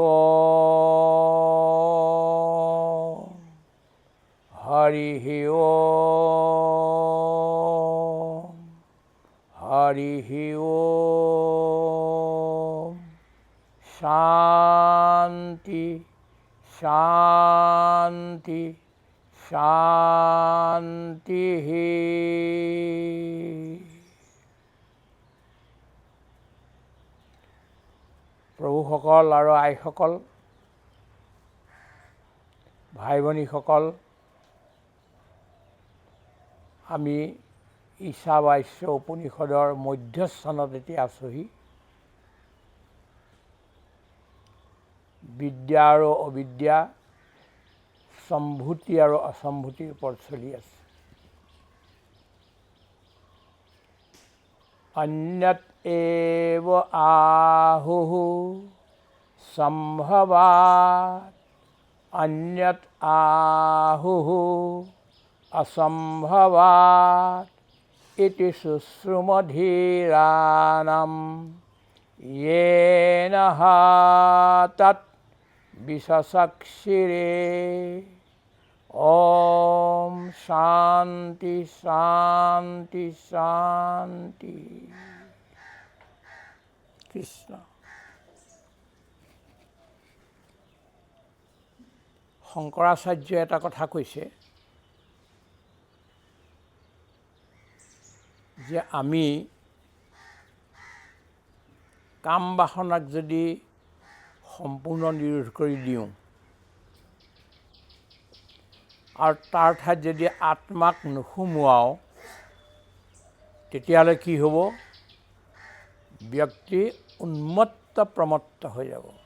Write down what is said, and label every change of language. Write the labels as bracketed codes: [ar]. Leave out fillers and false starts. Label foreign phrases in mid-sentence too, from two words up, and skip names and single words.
[sa] ओम हरिः ओम हरिः ओम शांति शांति शांति [as] প্ৰভুসকল আৰু আইসকল ভাই ভনীসকল আমি ঈশাৱাস্য উপনিষদৰ মধ্যস্থানত এতিয়া আছোহি বিদ্যা আৰু অবিদ্যা সম্ভূতি আৰু অসম্ভূতিৰ ওপৰত চলি আছে [sa] अन्यत एव आहुः संभवात् अन्यत आहुः असंभवात् इति शुश्रुमधीराणां येन तत् विशसक्षिरे ओम शांति शांति शांति [as] কৃষ্ণ শংকৰাচাৰ্যই এটা কথা কৈছে যে আমি কাম বাসনাক যদি সম্পূৰ্ণ নিৰোধ কৰি দিওঁ আৰু তাৰ ঠাইত যদি আত্মাক নুসুমুৱাওঁ তেতিয়াহ'লে কি হ'ব ব্যক্তি উন্মত্ত প্ৰমত্ত হৈ যাব